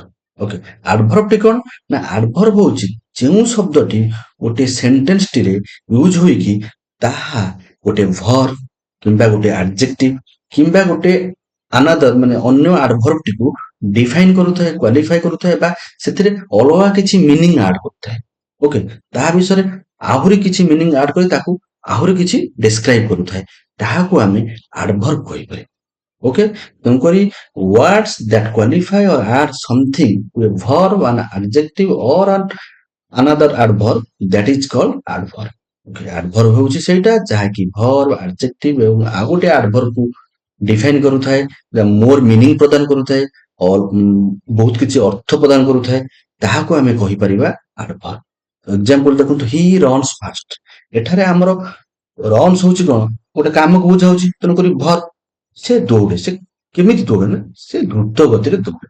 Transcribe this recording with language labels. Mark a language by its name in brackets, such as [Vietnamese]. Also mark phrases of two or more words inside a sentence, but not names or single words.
[Odia] ଓକେ, ଆଡଭର୍ବ ଟି କଣ ନା ଆଡଭର୍ବ ହଉଛି ଯେଉଁ ଶବ୍ଦଟି ଗୋଟେ ସେଣ୍ଟେନ୍ସଟିରେ ୟୁଜ ହୋଇକି ତାହା ଗୋଟେ ଭର୍ବ କିମ୍ବା ଗୋଟେ ଆଡଜେକ୍ଟିଭ କିମ୍ବା ଗୋଟେ ଆନାଦର ମାନେ ଅନ୍ୟ ଆଡଭର୍ବଟିକୁ ଡିଫାଇନ କରୁଥାଏ, କ୍ୱାଲିଫାଇ କରୁଥାଏ ବା ସେଥିରେ ଅଲଗା କିଛି [English] meaning add [Odia] କରୁଥାଏ। ଓକେ, ତାହା ବିଷୟରେ ଆହୁରି କିଛି [English] meaning add [Odia] କରି ତାକୁ ଆହୁରି କିଛି ଡେସ୍କ୍ରାଇବ କରୁଥାଏ, ତାହାକୁ ଆମେ ଆଡଭର୍ବ କହିପାରିବା। [English] ଓକେ, [Odia] ତେଣୁକରି [English] words that qualify or add something to a verb, an adjective or another adverb, that is called adverb. [Odia] Okay, adverb ହେଉଛି ସେଇଟା ଯାହାକି verb, adjective ଏବଂ ଆଉ ଗୋଟେ adverb କୁ ଡିଫାଇନ କରୁଥାଏ, ମୋର ମିନିଂ ପ୍ରଦାନ କରୁଥାଏ, ବହୁତ କିଛି ଅର୍ଥ ପ୍ରଦାନ କରୁଥାଏ, ତାହାକୁ ଆମେ କହିପାରିବା adverb। [English] ଏକ୍ସାମ୍ପଲ ଦେଖନ୍ତୁ, he runs fast. [Odia] ଏଠାରେ ଆମର ରନ୍ସ ହଉଛି କଣ ଗୋଟେ କାମକୁ ବୁଝାଉଛି, ତେଣୁକରି ଭର ସେ ଦୌଡେ, ସେ କେମିତି ଦୌଡେ ନା ସେ ଦ୍ରୁତ ଗତିରେ ଦୌଡେ।